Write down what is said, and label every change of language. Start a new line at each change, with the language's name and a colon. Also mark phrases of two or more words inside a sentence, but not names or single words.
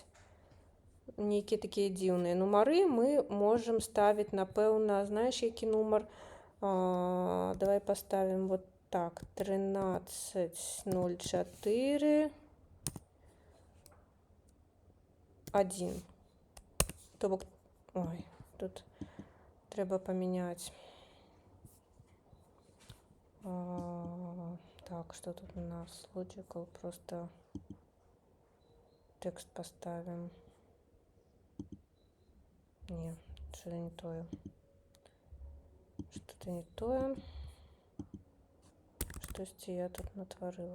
Belarusian: Нейкія такія дзіўныя нумары мы можам ставіць, напэўна, знаеш, які нумар?
Russian: Давай поставім вот так, 13.04. 1.
Belarusian: То бок, ой, тут трэба памяняць.
Russian: Так, что тут у нас? Logical, просто текст поставим. Не, что-то
Belarusian: не тое.
Russian: Что-то
Belarusian: не тое.
Russian: Что я тут натворила?